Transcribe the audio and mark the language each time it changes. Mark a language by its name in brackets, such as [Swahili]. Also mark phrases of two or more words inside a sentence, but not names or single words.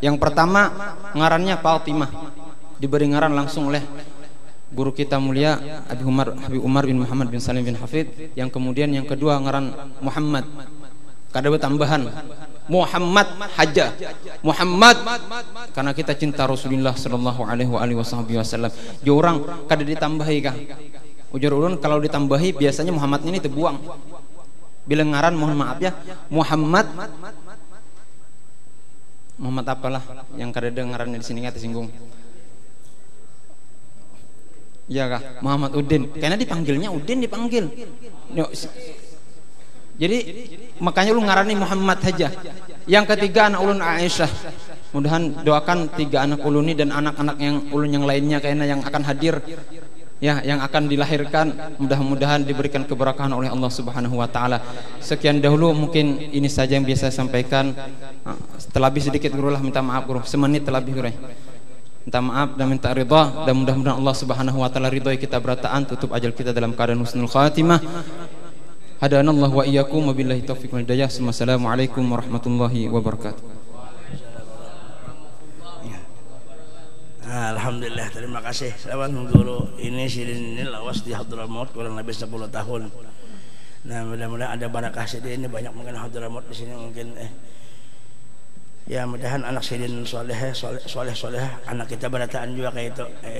[Banjar] Yang pertama ngarannya Fatimah. Diberi ngaran langsung oleh guru kita mulia Habib Umar bin Muhammad bin Salim bin Hafid. Yang kemudian yang kedua ngaran Muhammad, kada tambahan Muhammad Haja, Muhammad, karena kita cinta Rasulullah [Arabic] صلى الله عليه وسلم. [Banjar] Dia orang kada ditambahi kah? Ujar ulun kalau ditambahi biasanya Muhammad ini terbuang. Bila ngaran mohon maaf ya, Muhammad apalah yang kada ngarannya di sini nggak tersinggung. Iya kah? Muhammad Udin. Karena dipanggilnya Udin dipanggil. Jadi makanya lu ngarani Muhammad saja. Yang ketiga anak ulun Aisyah. Mudahan doakan 3 anak ulun ini dan anak-anak yang ulun yang lainnya kayaknya yang akan hadir, ya, yang akan dilahirkan, mudah-mudahan diberikan keberkahan oleh Allah [Arabic] سبحانه وتعالى. [Indonesian] Sekian dahulu mungkin ini saja yang biasa saya sampaikan. Terlebih sedikit guru lah minta maaf guru. Semenit terlebih guru. [Banjar] Minta maaf dan minta ridha, dan mudah-mudahan Allah [Arabic] سبحانه وتعالى [Banjar] ridhoi kita berataan, tutup ajal kita dalam keadaan [Arabic] حسن الخاتمة. هدانا الله وإياكم وبالله التوفيق والهداية. والسلام عليكم ورحمة الله وبركاته. [Indonesian] Alhamdulillah, terima kasih sahabat guru. [Banjar] Ini sidin ini lawas di Hadramaut kurang lebih 10 tahun. Nah, mudah-mudahan ada barakah sidin ini, banyak mungkin Hadramaut di sini mungkin ya mudahan anak sidin soleh, anak kita berataan juga kayak itu.